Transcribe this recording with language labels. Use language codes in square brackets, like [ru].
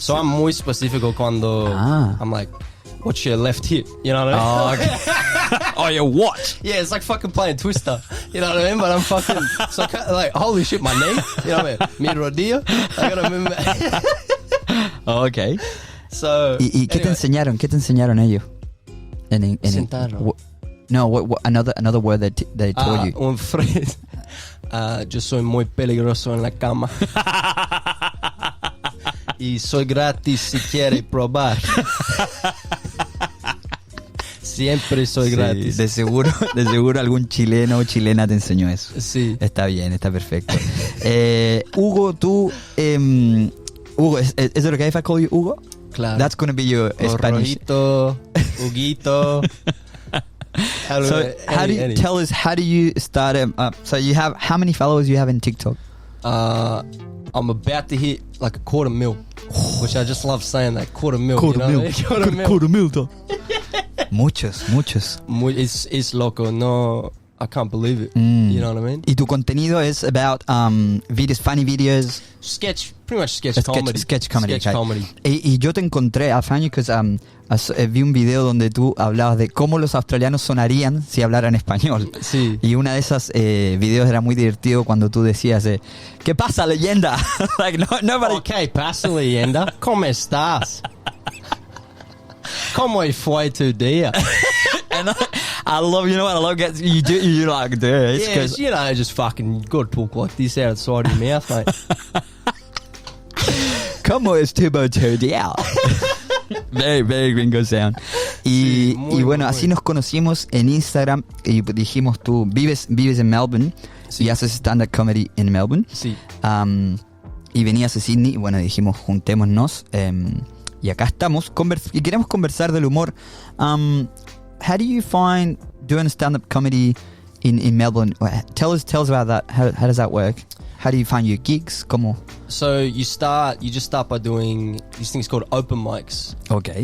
[en] So I'm [es] muy específico cuando [en] I'm like, what's your left hip? You know what I mean? Oh, okay. Oh, your watch. Yeah, it's like fucking playing Twister. You know what I mean? But I'm fucking... So like, holy shit, my knee? You know what I mean? [es] Mi rodilla? [en] I gotta remember... Okay. So... [es] ¿Y qué te enseñaron? ¿Qué te enseñaron ellos? Sentaron. [en] No, another word that they told you. [es] Un frase. Yo soy muy peligroso en la cama. Y soy gratis si quiere probar. Siempre soy gratis. De seguro algún chileno o chilena te enseñó eso. Sí. Está bien, está perfecto. Hugo, tú... [en] Hugo, is it okay if I call you Hugo? [es] Claro. [en] That's going to be your Spanish. [es] Rojito, Huguito. [en] So tell us, how do you start? So you have, how many followers you have in TikTok? I'm about to hit like a 250,000, which I just love saying that, 250,000. [es] Quarter mil. Muchos. Es loco, no [en] I can't believe it. You know what I mean? [es] Y tu contenido es [en] about videos, funny videos. Pretty much sketch comedy. Sketch comedy. Sketch comedy. [es] Y yo te encontré [en] a funny because [es] vi un video donde tú hablabas de cómo los australianos sonarían si hablaran español. Sí. Y una de esas videos era muy divertido cuando tú decías, ¿qué pasa, leyenda? [en] Like, nobody... [es] Okay, pasa, leyenda. ¿Cómo estás? ¿Cómo fue tu día? [en] And I love, you know what I love? You like, dude. Yeah, it's, you know, just fucking good talk like this outside your mouth, mate. [es] ¿Cómo estuvo tu día? [en] Very, very gringo sound. [es] Y, Sí, muy, y bueno, muy. así nos conocimos en Instagram y dijimos, tú vives en Melbourne Sí. y haces stand-up comedy en Melbourne. Sí. Y venías a Sydney y bueno, dijimos, juntémonos. Y acá estamos y queremos conversar del humor. [en] How do you find doing stand-up comedy in Melbourne? Tell us about that. How does that work? How do you find your gigs? [es] ¿Cómo? [en] So you just start by doing these things called open mics. Okay.